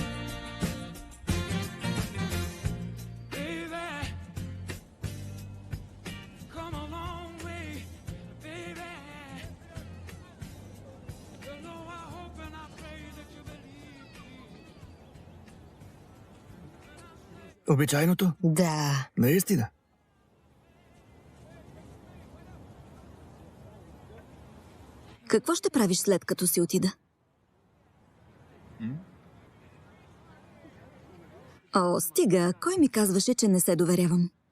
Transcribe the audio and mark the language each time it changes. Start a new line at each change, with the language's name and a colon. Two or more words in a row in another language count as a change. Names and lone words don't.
English: Baby, come a long way, baby. You know I hope and I pray that you believe me.
Bulgarian: Обичайното? Да. Наистина. Какво ще правиш след като си отида? О, стига. Кой ми казваше, че не се доверявам?